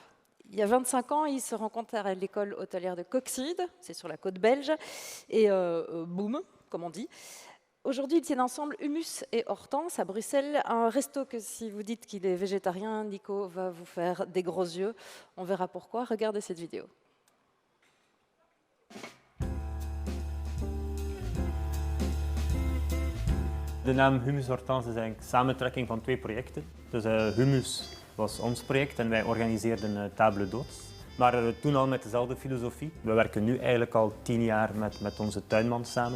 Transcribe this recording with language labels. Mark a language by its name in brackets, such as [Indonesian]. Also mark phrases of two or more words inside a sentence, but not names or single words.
[French] Il y a 25 ans, ils se rencontrent à l'école hôtelière de Coxide, c'est sur la côte belge, et boum, comme on dit. Aujourd'hui, ils tiennent ensemble Humus et Hortense à Bruxelles, un resto que si vous dites qu'il est végétarien, Nico va vous faire des gros yeux. On verra pourquoi. Regardez cette vidéo. [Dutch] De naam Humus Hortense is eigenlijk samentrekking van twee projecten. Dus Humus was ons project en wij organiseerden [French] table d'hôtes. [Dutch] Maar toen al met dezelfde filosofie. We werken nu eigenlijk al 10 jaar met onze tuinman samen.